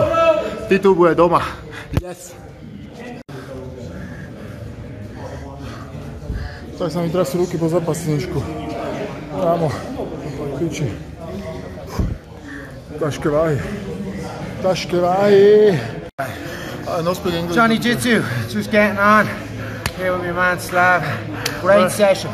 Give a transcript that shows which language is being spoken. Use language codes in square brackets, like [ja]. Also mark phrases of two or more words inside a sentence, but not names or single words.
[sk] Titul bude doma. Yes. Tak sa mi trasú ruky po zapasníčku. Áno, piči. Ťažké váhy. [en] No speak English. Johnny Jitsu, just getting on. Here with my man Slav. Great session.